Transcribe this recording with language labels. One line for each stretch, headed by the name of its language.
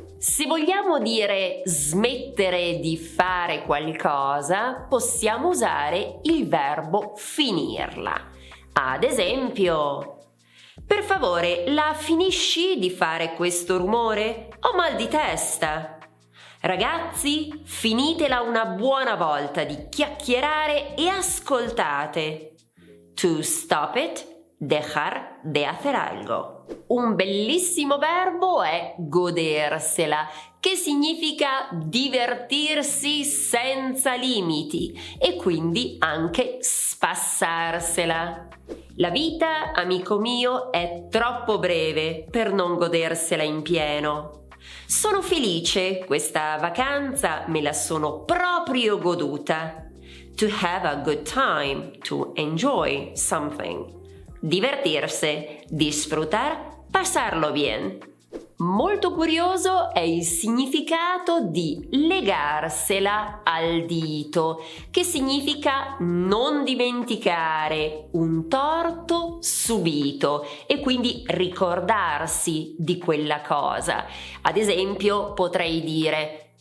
Italian: Se vogliamo dire smettere di fare qualcosa, possiamo usare il verbo finirla. Ad esempio: per favore, la finisci di fare questo rumore? Ho mal di testa. Ragazzi, finitela una buona volta di chiacchierare e ascoltate.
English: To stop it,
Spanish: dejar de hacer algo.
Italian: Un bellissimo verbo è godersela, che significa divertirsi senza limiti e quindi anche spassarsela. La vita, amico mio, è troppo breve per non godersela in pieno. Sono felice, questa vacanza me la sono proprio goduta.
English: To have a good time, to enjoy something.
Spanish: Divertirse, disfrutar, pasarlo bien.
Italian: Molto curioso è il significato di legarsela al dito, che significa non dimenticare un torto subito e quindi ricordarsi di quella cosa. Ad esempio, potrei dire: